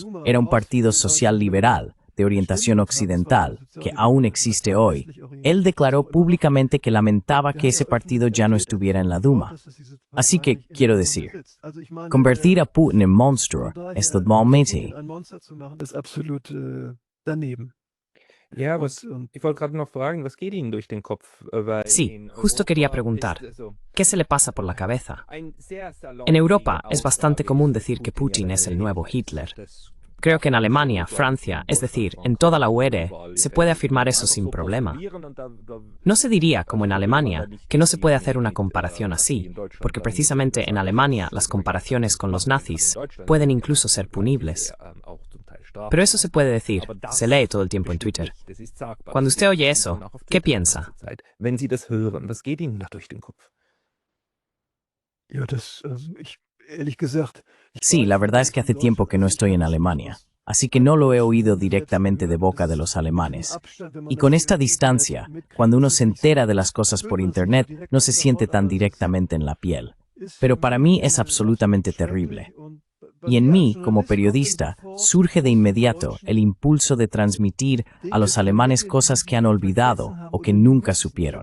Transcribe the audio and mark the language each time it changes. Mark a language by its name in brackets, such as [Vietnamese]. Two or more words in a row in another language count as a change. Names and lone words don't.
[Spanish] Era un partido social liberal, de orientación occidental, que aún existe hoy. Él declaró públicamente que lamentaba que ese partido ya no estuviera en la Duma. Así que, quiero decir, convertir a Putin en monstruo es totalmente. [German] Ja, ich wollte gerade noch fragen, was geht Ihnen durch den Kopf? [Spanish] Sí, justo quería preguntar, ¿qué se le pasa por la cabeza? En Europa es bastante común decir que Putin es el nuevo Hitler. Creo que en Alemania, Francia, es decir, en toda la UE, se puede afirmar eso sin problema. No se diría, como en Alemania, que no se puede hacer una comparación así, porque precisamente en Alemania las comparaciones con los nazis pueden incluso ser punibles. Pero eso se puede decir, se lee todo el tiempo en Twitter. Cuando usted oye eso, ¿qué piensa? [German] Wenn Sie das hören, was geht Ihnen da durch den Kopf? Ja, ehrlich gesagt. [Spanish] Sí, la verdad es que hace tiempo que no estoy en Alemania, así que no lo he oído directamente de boca de los alemanes. Y con esta distancia, cuando uno se entera de las cosas por Internet, no se siente tan directamente en la piel. Pero para mí es absolutamente terrible. Y en mí, como periodista, surge de inmediato el impulso de transmitir a los alemanes cosas que han olvidado o que nunca supieron.